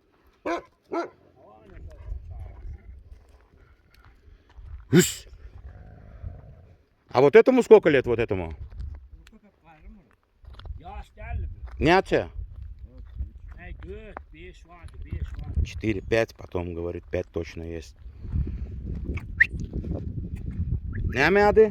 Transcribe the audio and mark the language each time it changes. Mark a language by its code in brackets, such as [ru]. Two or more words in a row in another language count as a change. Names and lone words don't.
[ru] Hüs. А вот этому сколько лет, вот этому? [tk] Няча? [ru] 4-5, потом говорит 5 точно есть. [tk] Näme adı?